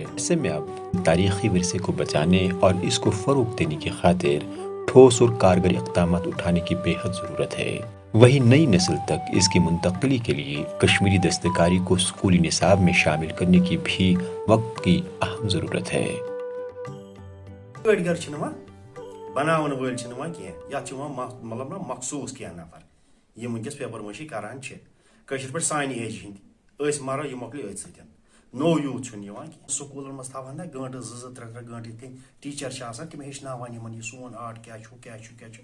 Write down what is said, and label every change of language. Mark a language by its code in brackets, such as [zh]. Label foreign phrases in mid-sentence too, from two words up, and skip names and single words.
[ur] ایسے میں اب تاریخی ورثے کو بچانے اور اس کو فروغ دینے کی خاطر ٹھوس اور کارگر اقدامات اٹھانے کی بے حد ضرورت ہے۔ وہیں نئی نسل تک اس کی منتقلی کے لیے کشمیری دستکاری کو اسکولی نصاب میں شامل کرنے کی بھی وقت کی اہم ضرورت ہے۔ [ks] کٲرۍگر چھِنہٕ وۄنۍ بناون وٲلۍ چھِنہٕ وۄنۍ کینٛہہ، یتھ چھِ وۄنۍ مطلب نا مخصوٗص کینٛہہ نفر یِم وٕنکٮ۪س پیپر مٲشی کران چھِ کٲشِر پٲٹھۍ سانہِ ایجہِ ہٕنٛدۍ أسۍ مرو یہِ مۄکلہِ أتھۍ سۭتۍ۔ نوٚو یوٗتھ چھُنہٕ یِوان کینٛہہ۔ سکوٗلن منٛز تھاوہن نا گٲنٛٹہٕ 2-3 گٲنٛٹہٕ یِتھ کٔنۍ ٹیٖچر چھِ آسان تِم ہیٚچھناوان یِمن یہِ سون آرٹ کیٛاہ چھُ کیٛاہ چھُ کیٛاہ چھُ۔